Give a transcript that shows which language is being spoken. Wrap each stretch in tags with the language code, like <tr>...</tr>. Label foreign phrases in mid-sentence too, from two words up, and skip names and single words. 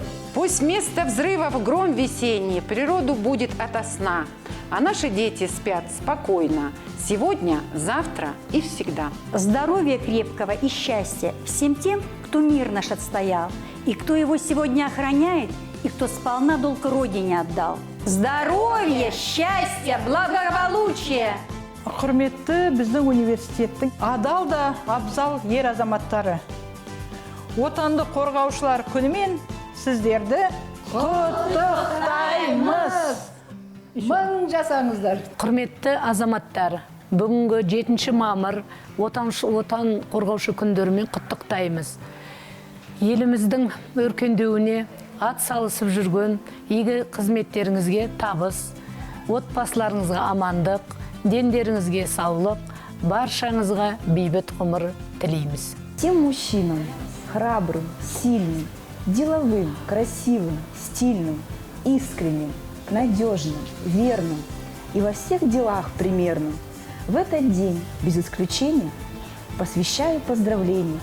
<ru>Пусть вместо взрывов гром весенний природу будет ото сна, а наши дети спят спокойно сегодня, завтра и всегда. Здоровья крепкого и счастья всем тем, кто мир наш отстоял, и кто его сегодня охраняет, и кто сполна долг Родине отдал. Здоровья, счастья, благополучия!</ru> <kk>Құрметті біздің университеттің адал да абзал ер азаматтары. Отанды қорғаушылар күнімен сіздерді құттықтаймыз. Мың жасаңыздар. Құрметті азаматтар, бүгінгі 7 мамыр отан қорғаушы күндерімен құттықтаймыз. Еліміздің өркендеуіне ат салысып жүрген игі қызметтеріңізге табыс, отбасыларыңызға амандық, дендеріңізге саулық, баршаңызға бейбіт ғұмыр тілейміз.</kk> <ru>Тем мужчинам, храбрым, сильным, деловым, красивым, стильным, искренним, надежным, верным и во всех делах примерным, в этот день, без исключения, посвящаю поздравления.</ru>